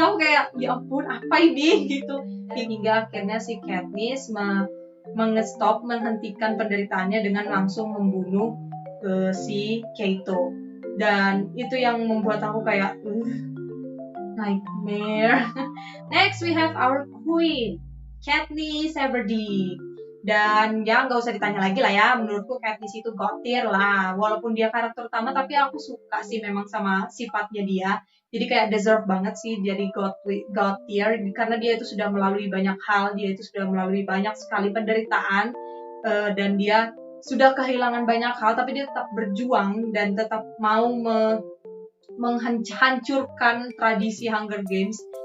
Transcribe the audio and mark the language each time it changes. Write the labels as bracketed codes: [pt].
[id] Aku kayak, ya ampun, apa ini? Gitu. Hingga akhirnya si Katniss menghentikan penderitaannya dengan langsung membunuh si Keito. Dan itu yang membuat aku kayak nightmare. [en] Next we have our queen, Katniss Everdeen. [id] Dan ya nggak usah ditanya lagi lah ya, menurutku Katniss itu god tier lah. Walaupun dia karakter utama, tapi aku suka sih memang sama sifatnya dia. Jadi kayak deserve banget sih jadi god tier, karena dia itu sudah melalui banyak hal, dia itu sudah melalui banyak sekali penderitaan, dan dia sudah kehilangan banyak hal, tapi dia tetap berjuang dan tetap mau menghancurkan tradisi Hunger Games.